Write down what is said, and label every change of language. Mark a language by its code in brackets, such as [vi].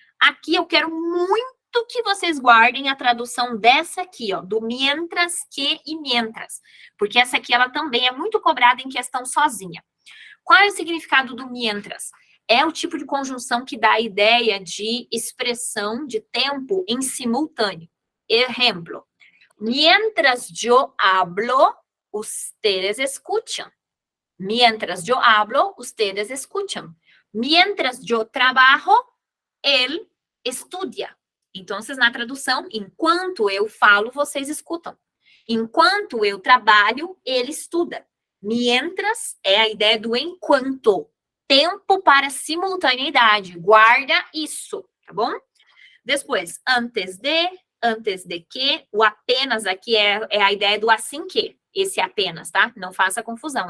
[pt] Aqui eu quero muito que vocês guardem a tradução dessa aqui, ó, do mientras que e mientras, porque essa aqui ela também é muito cobrada em questão sozinha. Qual é o significado do mientras? É o tipo de conjunção que dá a ideia de expressão de tempo em simultâneo. [es] Exemplo, mientras yo hablo, ustedes escuchan. Mientras yo hablo, ustedes escuchan. Mientras yo trabajo, él estudia. [pt] Então, na tradução, enquanto eu falo, vocês escutam. Enquanto eu trabalho, ele estuda. Mientras é a ideia do enquanto. Tempo para simultaneidade. Guarda isso, tá bom? Depois, antes de que, o apenas aqui é a ideia do assim que. Esse apenas, tá? Não faça confusão.